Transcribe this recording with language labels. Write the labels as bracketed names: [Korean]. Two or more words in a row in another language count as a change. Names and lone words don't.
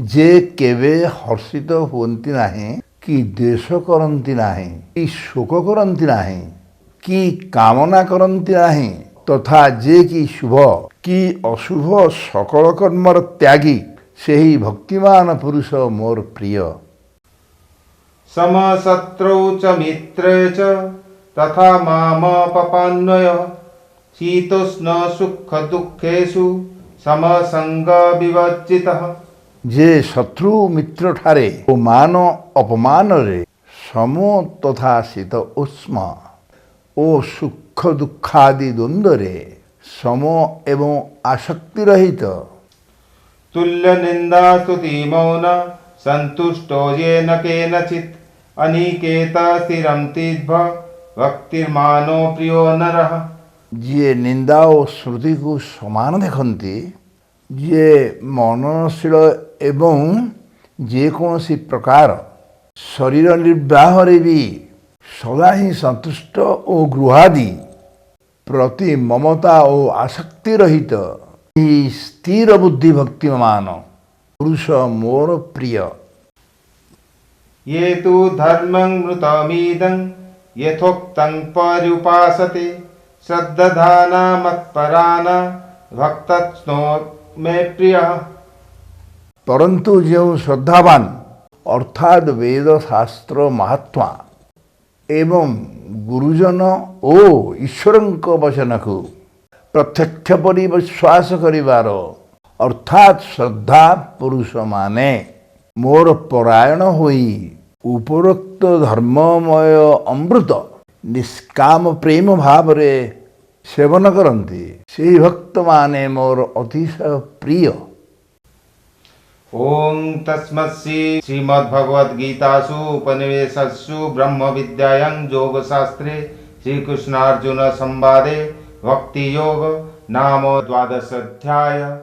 [Odia] ଯେ କେବେ ହର୍ଷିତ ହୁଅନ୍ତି ନାହିଁ କି ଦ୍ୱେଷ କରନ୍ତି ନାହିଁ କି ଶୋକ କରନ୍ତି ନାହିଁ କି କାମନା କରନ୍ତି ନାହିଁ ତଥା ଯେ କି ଶୁଭ କି ଅଶୁଭ ସକଳ କର୍ମର ତ୍ୟାଗୀ ସେହି ଭକ୍ତିମାନ ପୁରୁଷ ମୋର ପ୍ରିୟ। [Sanskrit] समशत्रौ च मित्रे च तथा मामपपान्वय शीतोष्ण सुख दुःखेषु समसंग विवर्जितः। [Odia] ଯେ ଶତ୍ରୁ ମିତ୍ରଠାରେ ଓ ମାନ ଅପମାନରେ ସମ ତଥା ଶୀତ ଉଷ୍ମ ଓ ସୁଖ ଦୁଃଖାଦି ଦ୍ୱନ୍ଦ୍ୱରେ ସମ ଏବଂ ଆସକ୍ତି ରହିତ [Sanskrit] तुल्य निंदा स्तुति मौन संतुष्टो येन केनचित् अनिकेत स्थिरं तीर्थ भक्तिर्मानो प्रियो नरः। [Odia] ଯିଏ ନିନ୍ଦା ଓ ଶ୍ରୁତିକୁ ସମାନ ଦେଖନ୍ତି, ଯିଏ ମନନଶୀଳ ଏବଂ ଯେକୌଣସି ପ୍ରକାର ଶରୀର ନିର୍ବାହରେ ବି ସଦା ହିଁ ସନ୍ତୁଷ୍ଟ ଓ ଗୃହାଦି ପ୍ରତି ମମତା ଓ ଆସକ୍ତି ରହିତ ଏହି ସ୍ଥିର ବୁଦ୍ଧି ଭକ୍ତିମାନ ପୁରୁଷ ମୋର ପ୍ରିୟ। [Sanskrit] ये तु धर्मं मृतमिदं यथोक्तं पर्युपासते श्रद्धाना मत्पराना भक्तस्नो मे प्रियः। [Odia] परंतु ଯେଉଁ ଶ୍ରଦ୍ଧାବାନ ଅର୍ଥାତ୍ ବେଦ ଶାସ୍ତ୍ର ମହାତ୍ମା ଏବଂ ଗୁରୁଜନ ଓ ଈଶ୍ୱରଙ୍କ ବଚନକୁ ପ୍ରତ୍ୟକ୍ଷ ପରି ବିଶ୍ୱାସ କରିବାର ଅର୍ଥାତ୍ ଶ୍ରଦ୍ଧା ପୁରୁଷମାନେ ମୋର ପରାୟଣ ହୋଇ ଉପରୋକ୍ତ ଧର୍ମମୟ ଅମୃତ ନିଷ୍କାମ ପ୍ରେମ ଭାବରେ ସେବନ କରନ୍ତି, ସେହି ଭକ୍ତମାନେ ମୋର ଅତିଶୟ ପ୍ରିୟ। [Sanskrit] ओम तस्मत्सि श्रीमद्भगवद्गीतासु उपनिवेशसु ब्रह्म विद्यायां योगशास्त्रे श्रीकृष्णार्जुन संवादे भक्ति योग नाम 12 अध्याय।